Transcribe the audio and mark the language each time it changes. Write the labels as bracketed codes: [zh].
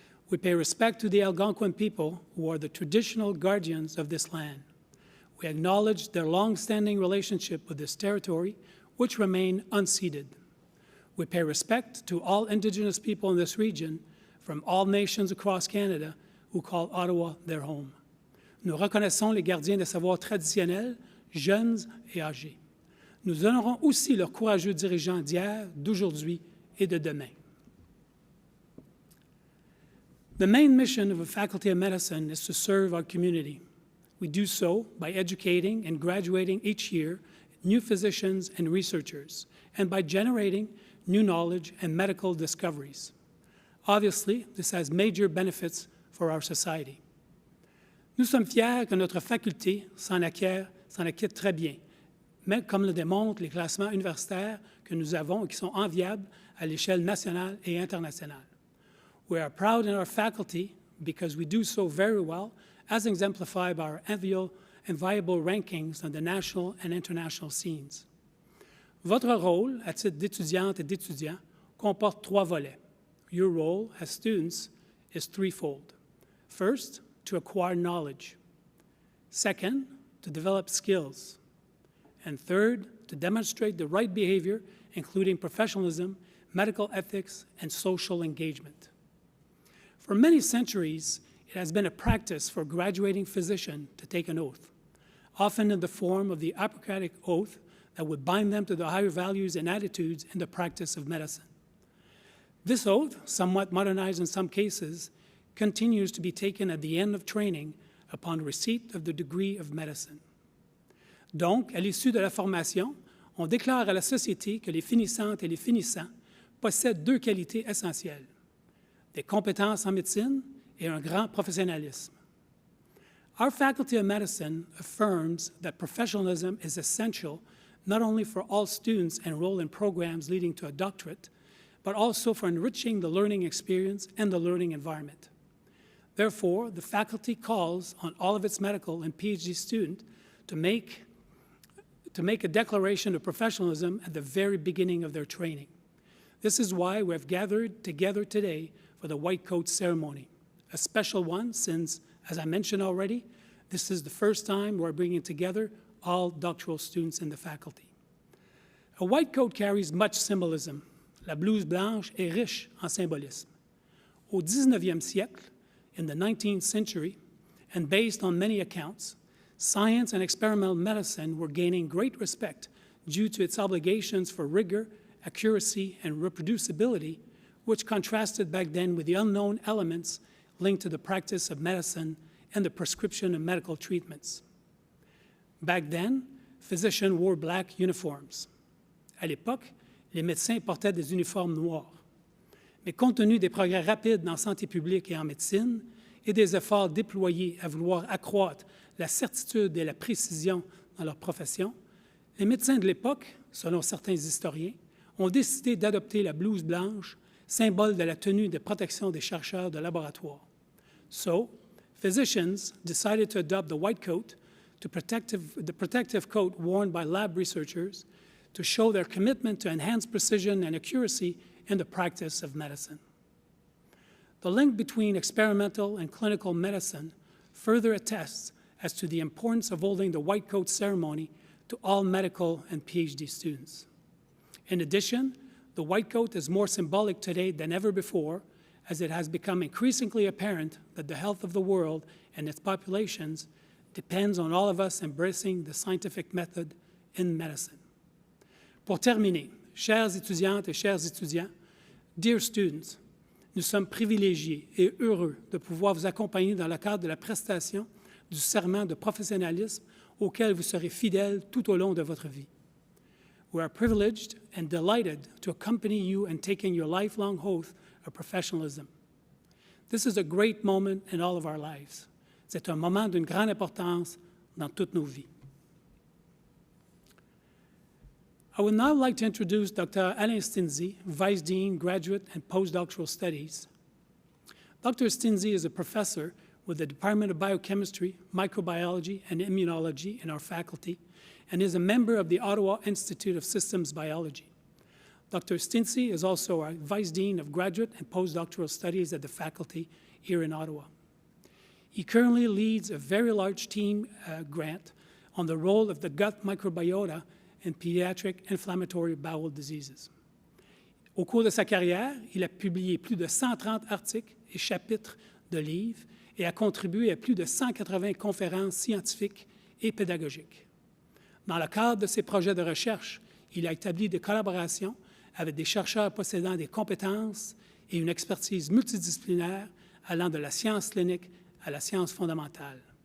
[en] We pay respect to the Algonquin people who are the traditional guardians of this land. We acknowledge their long-standing relationship with this territory, which remain unceded. We pay respect to all Indigenous people in this region from all nations across Canada who call Ottawa their home. [fr] Nous reconnaissons les gardiens des savoirs traditionnels, jeunes et âgés. Nous honorons aussi leurs courageux dirigeants d'hier, d'aujourd'hui et de demain. [en] The main mission of the Faculty of Medicine is to serve our community. We do so by educating and graduating each year new physicians and researchers, and by generating new knowledge and medical discoveries. Obviously, this has major benefits for our society. [fr] Nous sommes fiers que notre faculté s'en acquitte très bien, mais comme le démontrent les classements universitaires que nous avons et qui sont enviables à l'échelle nationale et internationale. [en] We are proud in our faculty because we do so very well, as exemplified by our enviable rankings on the national and international scenes. [fr] Votre rôle, à titre d'étudiante et d'étudiant, comporte trois volets. [en] Your role as students is threefold. First, to acquire knowledge. Second, to develop skills. And third, to demonstrate the right behavior, including professionalism, medical ethics, and social engagement. For many centuries, it has been a practice for a graduating physician to take an oath, often in the form of the Hippocratic Oath that would bind them to the higher values and attitudes in the practice of medicine. This oath, somewhat modernized in some cases, continues to be taken at the end of training upon receipt of the degree of medicine. Donc, à l'issue de la formation, on déclare à la société que les finissantes et les finissants possèdent deux qualités essentielles, des compétences en médecine et un grand professionnalisme. Our Faculty of Medicine affirms that professionalism is essential not only for all students enrolled in programs leading to a doctorate, but also for enriching the learning experience and the learning environment. Therefore, the faculty calls on all of its medical and PhD students to make a declaration of professionalism at the very beginning of their training. This is why we have gathered together today for the White Coat Ceremony, a special one since, as I mentioned already, this is the first time we're bringing together all doctoral students in the faculty. A white coat carries much symbolism. [fr] La blouse blanche est riche en symbolisme. Au 19e siècle, [en] in the 19th century, and based on many accounts, science and experimental medicine were gaining great respect due to its obligations for rigor, accuracy, and reproducibility, which contrasted back then with the unknown elements linked to the practice of medicine and the prescription of medical treatments. Back then, physicians wore black uniforms. [fr] À l'époque, les médecins portaient des uniformes noirs. Mais compte tenu des progrès rapides en santé publique et en médecine et des efforts déployés à vouloir accroître la certitude et la précision dans leur profession, les médecins de l'époque, selon certains historiens, ont décidé d'adopter la blouse blanche, symbole de la tenue de protection des chercheurs de laboratoire. [en] So, physicians decided to adopt the white coat the protective coat worn by lab researchers to show their commitment to enhance precision and accuracy in the practice of medicine. The link between experimental and clinical medicine further attests as to the importance of holding the white coat ceremony to all medical and PhD students. In addition, the white coat is more symbolic today than ever before, as it has become increasingly apparent that the health of the world and its populations depends on all of us embracing the scientific method in medicine. [fr] Pour terminer, chères étudiantes et chers étudiants, [en] dear students, [fr] nous sommes privilégiés et heureux de pouvoir vous accompagner dans le cadre de la prestation du serment de professionnalisme auquel vous serez fidèles tout au long de votre vie. [en] We are privileged and delighted to accompany you in taking your lifelong oath of professionalism. This is a great moment in all of our lives. [fr] C'est un moment d'une grande importance dans toutes nos vies. [en] I would now like to introduce Dr. Alain Stinzi, Vice Dean, Graduate and Postdoctoral Studies. Dr. Stinzi is a professor with the Department of Biochemistry, Microbiology, and Immunology in our faculty, and is a member of the Ottawa Institute of Systems Biology. Dr. Stinzi is also our Vice Dean of Graduate and Postdoctoral Studies at the faculty here in Ottawa. He currently leads a very large team grant on the role of the gut microbiota in pediatric inflammatory bowel diseases. [fr] Au cours de sa carrière, il a publié plus de 130 articles et chapitres de livres et a contribué à plus de 180 conférences scientifiques et pédagogiques. Dans le cadre de ses projets de recherche, il a établi des collaborations avec des chercheurs possédant des compétences et une expertise multidisciplinaire allant de la science clinique à la science fondamentale.